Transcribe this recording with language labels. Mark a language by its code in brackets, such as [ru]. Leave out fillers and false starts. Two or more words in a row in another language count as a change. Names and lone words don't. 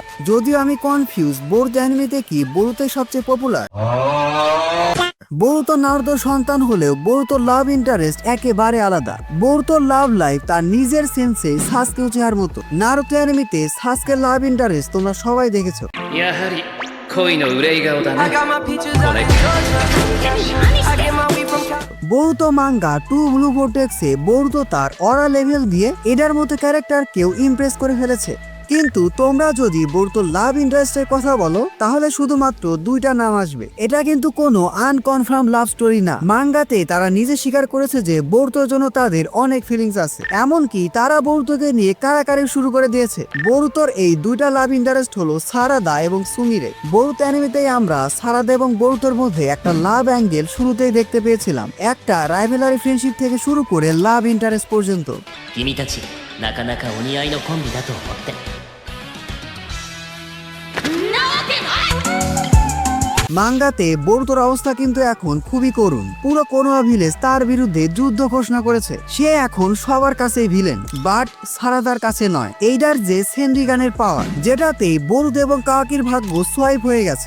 [bn] যদিও আমি কনফিউজ বোরুতো অ্যানিমেতে কি বোরুতোই সবচেয়ে পপুলার। বোরুতো নারুতোর সন্তান হলেও বোরুতোর [en] love interest [bn] একেবারে আলাদা। বোরুতোর [en] love life [bn] তার নিজের সেন্সে সাসকে উচিহার মতো। নারুতো অ্যানিমেতে সাসকের [en] love interest [bn] তোমরা সবাই দেখেছো। [ja] やはり恋の憂い顔だ [en] I [ja] ね [en] got my peaches out in Georgia. I get my weed from Cali. [bn] বোরুতো মাঙ্গা টু ব্লু ভোর্টেক্সে বোরুতো তার [en] aura level [bn] দিয়ে এটার মতো ক্যারেক্টারকেও ইমপ্রেস করে ফেলেছে। কিন্তু তোমরা যদি বোরুতো [en] love interest [bn] কথা বলো তাহলে শুধুমাত্র দুইটা নাম আসবে। এটা কিন্তু কোনো [en] unconfirm love story [bn] না। মাঙ্গাতে তারা নিজে স্বীকার করেছে যে বোরুতোর জন্য তাদের অনেক ফিলিংস আছে, এমনকি তারা বোরুতোকে নিয়ে কারাকারি শুরু করে দিয়েছে। বোরুতোর এই দুইটা [en] love interest [bn] হলো সারাদা এবং সুমিরে। বোরুতো অ্যানিমেতেই আমরা সারাদা এবং বোরুতোর মধ্যে একটা [en] love angle [bn] শুরুতেই দেখতে পেয়েছিলাম, একটা [en] rivalry friendship [bn] থেকে শুরু করে [en] love interest [bn] পর্যন্ত। [ja] 君たちなかなかお似合いのコンビだと思って。 [bn] মাঙ্গাতে বোরুতোর অবস্থা কিন্তু এখন খুবই করুণ। পুরো কোনোয়া ভিলেজ তার বিরুদ্ধে যুদ্ধ ঘোষণা করেছে। সে এখন সবার কাছেই ভিলেন, বাট সারাদার কাছে নয়। এইটার যে সেন্ড্রিগানের পাওয়ার, যেটাতেই বোরুতো এবং কাওয়াকির ভাগ্য সোয়াইপ হয়ে গেছে।